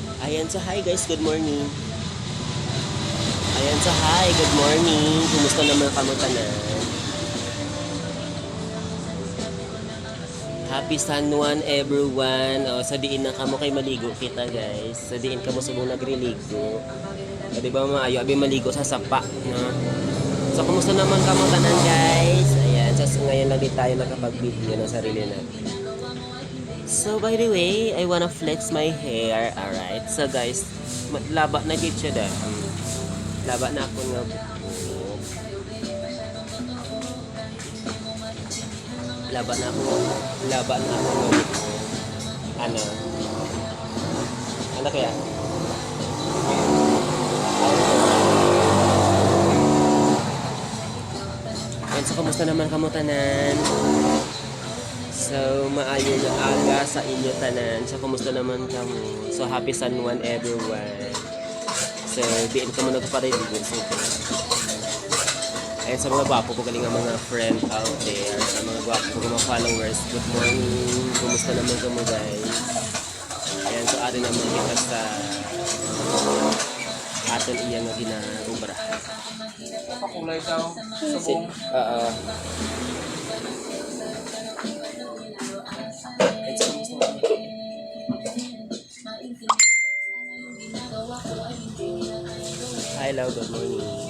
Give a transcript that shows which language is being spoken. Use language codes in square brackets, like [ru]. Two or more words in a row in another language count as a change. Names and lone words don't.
[hil] Ayan sa hi guys, [en] good morning. [hil] Ayan sa hi, [en] good morning. [hil] Kumusta naman kamo tanan? [en] Happy San Juan everyone. [hil] O, sa diin na kamo kay maligo kita guys. Sa diin kamo subong nagriligo. O, di ba maayo abi maligo sa sapa, no? So kumusta naman kamo tanan guys? [tl] Ayan, so ngayon lang din tayo nakapag-video ng sarili natin. [en] So by the way, I wanna flex my hair. Alright. So guys, [hil] laba na gid siya da. Laba na ako nga buhok. Laba na ako. Laba na ako nga buhok. Ano? Ano kaya? And so kumusta naman kamo tanan? So, maayo na aga sa inyo tanan. So, kumusta naman kamo? [en] So, happy San Juan everyone. [hil] So, diin ka mo nagpareligo. So, ayun sa mga gwapo ko galing ang mga [en] friend out there. [hil] Sa mga gwapo ko mga followers. [en] Good morning. [hil] Kumusta naman kamo guys? Ayan, so atin naman kita sa atin iya nga ginarubarahan. Pakulay daw. Sabong. [en] Hello, good morning.